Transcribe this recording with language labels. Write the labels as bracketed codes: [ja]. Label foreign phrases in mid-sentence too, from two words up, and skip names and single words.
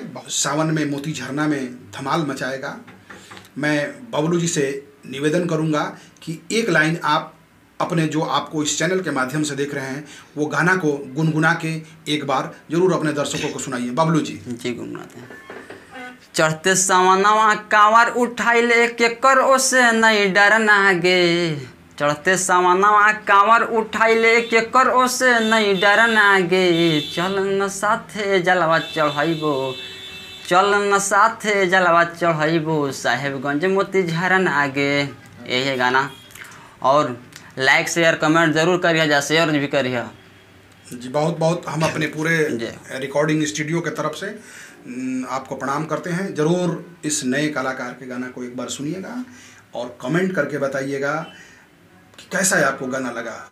[hi] सावन में मोती झरना में धमाल मचाएगा। मैं बबलू जी से निवेदन करूँगा कि एक लाइन आप अपने जो आपको इस चैनल के माध्यम से देख रहे हैं वो गाना को गुनगुना के एक बार जरूर अपने दर्शकों को सुनाइए। बबलू जी। जी गुनगुनाते हैं। [anp] चढ़ते सावनवा कांवर उठाइले केकर ओसे नहीं डरना गे, चढ़ते सावनवा कांवर उठाइले केकर ओसे नहीं डरना गे, चल न साथे जलवा चढ़ाइबो, चल न साथे जलवा चढ़ाइबो, साहेबगंज मोती झरना गे। [hi] यही है गाना। और [en] like share comment [hi] ज़रूर करिए जा, शेयर भी करिए जी। बहुत बहुत हम अपने पूरे रिकॉर्डिंग स्टूडियो के तरफ से आपको प्रणाम करते हैं। ज़रूर इस नए कलाकार के गाना को एक बार सुनिएगा और कमेंट करके बताइएगा कि कैसा है आपको गाना लगा।